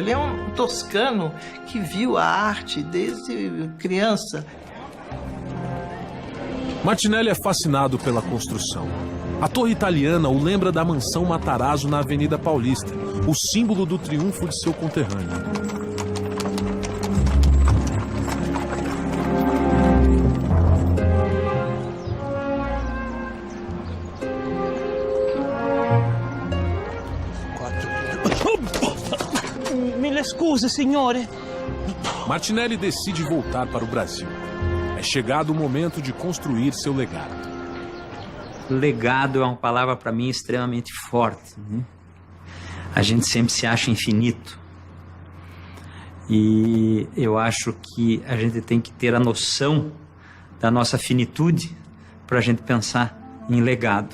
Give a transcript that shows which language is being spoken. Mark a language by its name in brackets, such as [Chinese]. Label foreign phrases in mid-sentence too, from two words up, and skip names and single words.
[Portuguese] Ele é um toscano que viu a arte desde criança. Martinelli é fascinado pela construção. A torre italiana o lembra da mansão Matarazzo na Avenida Paulista, o símbolo do triunfo de seu conterrâneo. [Italian] Mille scuse, signore. [Portuguese] Martinelli decide voltar para o Brasil. É chegado o momento de construir seu legado. Legado é uma palavra para mim extremamente forte, né? A gente sempre se acha infinito. E eu acho que a gente tem que ter a noção da nossa finitude para a gente pensar em legado.